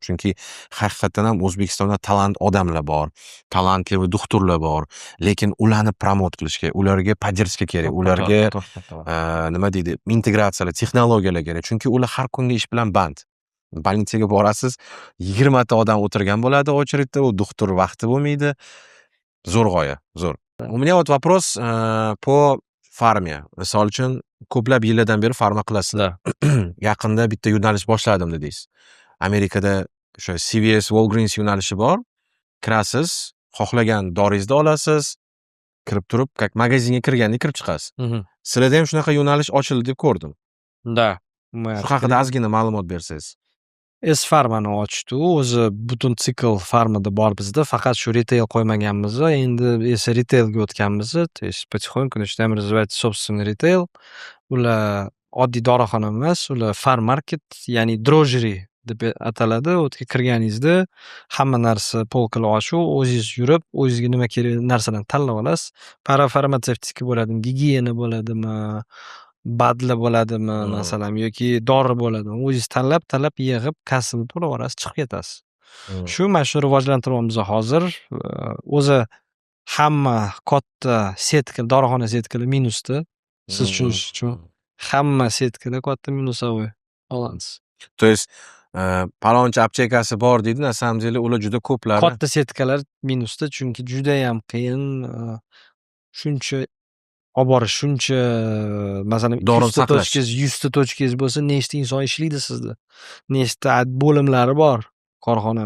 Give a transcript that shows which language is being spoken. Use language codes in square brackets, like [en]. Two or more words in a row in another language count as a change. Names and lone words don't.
[uz] Chunki haqiqatan ham O'zbekistonda talant odamlar bor, talantli doktorlar bor, lekin ularni promot qilish kerak, ularga поддержка kerak, ularga nima deydi, integratsiyalar, texnologiyalar kerak. Chunki ular har kungi ish bilan band. Больницаga borasiz, 20 ta odam o'tirgan bo'ladi очередьda, u doktor vaqti bo'lmaydi. Zo'r g'oya, zo'r. [ru] У меня вот вопрос по farma. [uz] Misol uchun ko'plab yillardan beri farma qilasizlar. Yaqinda bitta yo'nalish boshladim dedingiz. Amerikada o'sha CVS, Walgreens yo'nalishi bor. Kirasiz, xohlagan doringizni olasiz, kirib turib, как magazinga kirganda kirib chiqasiz. Sizlarda ham shunaqa yo'nalish ochildi deb ko'rdim. Da. Shu haqida ozgina ma'lumot bersangiz. S-Farmani ochdi. O'zi butun sikl farmada bor bizda. Faqat shu retail qo'ymaganmiz. Endi esa retailga o'tganmiz. [ru] То есть потихоньку начинаем развивать собственный retail. [uz] Ular oddiy dorixona emas, ular farm market, ya'ni drogery deb ataladi. U yerga kirganingizda hamma narsa polkalar ochiq, o'zingiz yurib, o'zingizga nima kerak narsalarni tanlab olasiz. Parafarmatsevtika bo'ladimi, gigiyena bo'ladimi, badla bo'ladimi, masalan, yoki dori bo'ladimi, o'zingiz tanlab yig'ib, kassani to'lab olasiz, chiqib ketasiz. Shu mana shu rivojlantiryapmiz hozir. O'zi hamma katta setka, dorixona setkalar minusda. Siz tushunish uchun. Hamma setkalar katta minusовой balans. [ru] То есть [uz] palonchi aptekasi bor deydi, [ru] на самом деле [uz] ular juda ko'plari. Katta setkalar minusda, chunki judayam qiyin shuncha olib borish, shuncha masalan Dorini 200 ta saqlash. tochkangiz, 100 ta tochkangiz bo'lsa, nechta inson ishlaydi sizda? Nechta bo'limlari bor korxonani.